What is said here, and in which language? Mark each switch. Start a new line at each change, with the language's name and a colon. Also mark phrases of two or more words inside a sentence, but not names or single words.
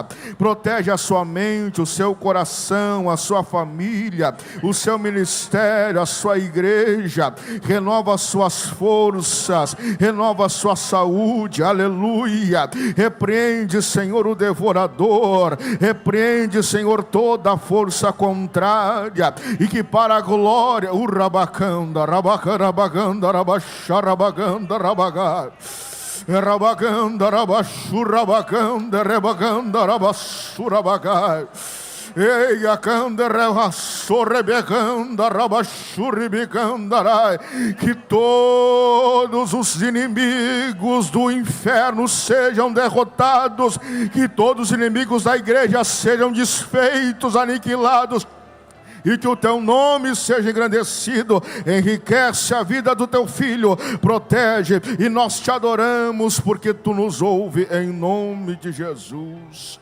Portuguese: Protege a sua mente, o seu coração, a sua família, o seu ministério, a sua igreja. Renova as suas forças, renova a sua saúde, aleluia. Repreende, Senhor, o devorador, repreende, Senhor, toda a força contrária, e que para a glória, o rabacanda, rabacarabaganda, rabaxarabaganda, rabagar, rabaganda, rabachurabaganda, rebaganda, rabassurabagar. Ei, a canda rebecanda, rabachuribicanda, que todos os inimigos do inferno sejam derrotados, que todos os inimigos da igreja sejam desfeitos, aniquilados, e que o teu nome seja engrandecido. Enriquece a vida do teu filho, protege, e nós te adoramos porque tu nos ouve, em nome de Jesus.